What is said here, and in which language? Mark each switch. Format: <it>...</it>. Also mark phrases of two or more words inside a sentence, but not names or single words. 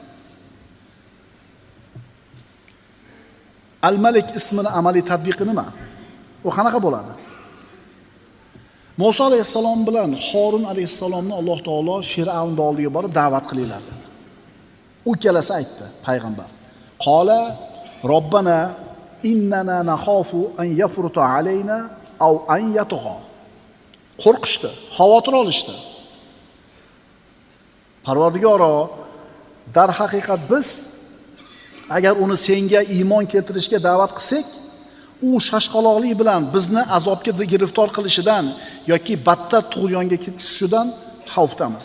<uz>Al-Malik ismini amaliy tatbiqi nima? U qanaqa bo'ladi? Musa alayhissalom bilan Harun alayhissalomni Alloh taolo Fir'avn oldiga borib da'vat qilinglar dedi. U ikkalasi aytdi, payg'ambar.</uz> <ar>قالا ربنا إننا نخاف أن يفرط علينا أو أن يطغى.</ar> <uz>Qo'rqishdi, xavotir olishdi. Parvardigoro, dar haqiqat biz agar uni senga iymon keltirishga da'vat qilsak, u shashqaloqlik bilan bizni azobga giriftor qilishidan yoki battar tug'yonga tushishidan xavfdamiz.</uz>